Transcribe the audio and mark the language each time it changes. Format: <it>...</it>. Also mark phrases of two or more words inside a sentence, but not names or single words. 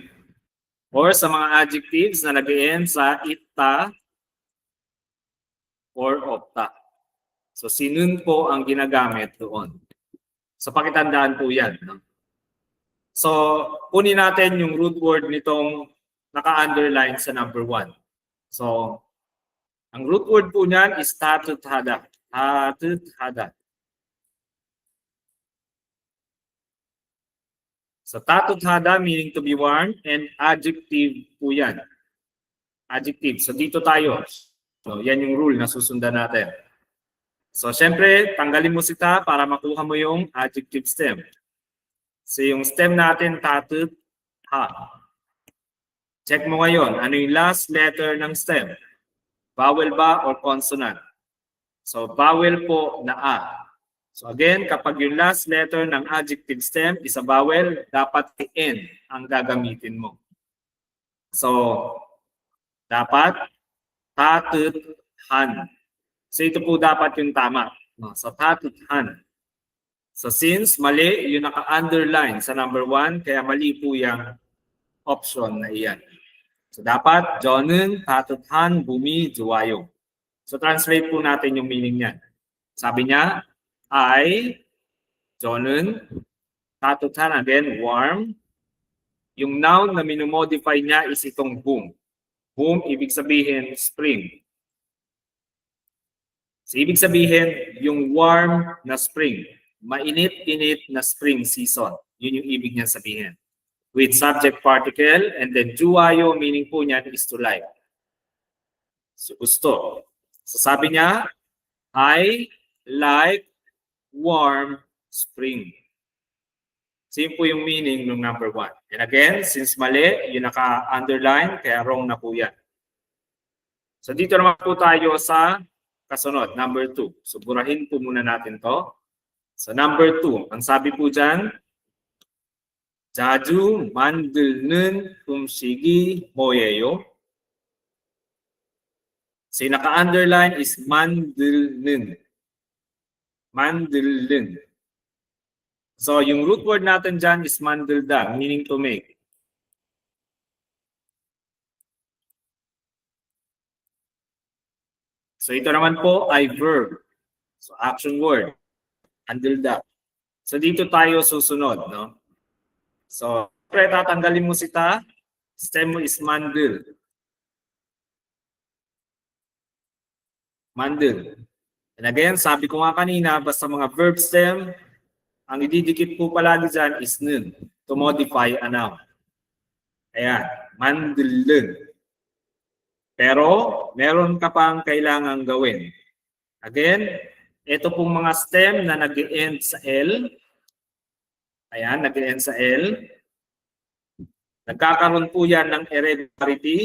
<tl>Or sa mga adjectives na nag-end sa ita or opta. So si nun po ang ginagamit doon. So pakitandaan po yan. No? So kunin natin yung root word nitong naka-underline sa number 1. So ang</tl> <en>root word</en> <tl>po niyan is 따뜻하다.</tl> <en>따뜻하다. So, 따뜻하다 meaning to be warm and adjective</en> <tl>po yan. Adjective. So, dito tayo. So, yan yung rule na susundan natin. So, syempre, tanggalin mo si ta para makuha mo yung adjective stem. So, yung stem natin, 따뜻하. Check mo ngayon, ano yung last letter ng stem? Vowel ba or consonant? So, vowel po na A. So again, kapag yung</tl> <en>last letter</en> <tl>ng</tl> <en>adjective stem is a vowel,</en> <tl>dapat si N ang gagamitin mo. So, Dapat tatuthan. So ito po dapat yung tama. No? So tatuthan. So since mali, yung naka-underline sa number 1, kaya mali po yung option na iyan. So dapat,</tl> <ko>저는 따뜻한 봄이 좋아요.</ko> <tl>So translate po natin yung meaning niyan. Sabi niya,</tl> <ko>저는 따뜻한,</ko> <en>again, warm.</en> <tl>Yung noun na minumodify niya is itong boom. Boom, ibig sabihin, spring. So ibig sabihin, yung warm na spring. Mainit-init na spring season. Yun yung ibig niya sabihin.</tl> <en>With subject particle, and then juwayo, meaning</en> <tl>po niyan</tl> <en>is to like.</en> <tl>So gusto. So sabi niya,</tl> <en>I like warm spring.</en> <tl>So yun po yung meaning ng number 1.</tl> <en>And again,</en> <tl>since mali, yung naka-underline, kaya wrong na po yan. So dito naman po tayo sa kasunod, number 2. So burahin po muna natin to. So number 2, ang sabi po dyan,</tl> <ko>자주 만드는 음식이 뭐예요?</ko> <tl>So yung naka-underline is 만드는.</tl> <ko>만들는.</ko> <tl>So yung</tl> <en>root word</en> <tl>natin dyan is 만들다,</tl> <en>meaning to make.</en> <tl>So ito naman po ay verb. So</tl> <en>action word.</en> <tl>만들다. So dito tayo susunod, no? So, pre tatanggalin mo si ta, stem mo is mandel. Mandel.</tl> <en>And again,</en> <tl>sabi ko nga kanina, basta mga</tl> <en>verb stem,</en> <tl>ang ididikit po palagi dyan is nun,</tl> <en>to modify a noun.</en> <tl>Ayan, mandelun. Pero, meron ka pang kailangang gawin. Again, ito pong mga stem na nag-end sa L. Ayan, nag-end sa L. Nagkakaroon po yan ng irregularity.</tl>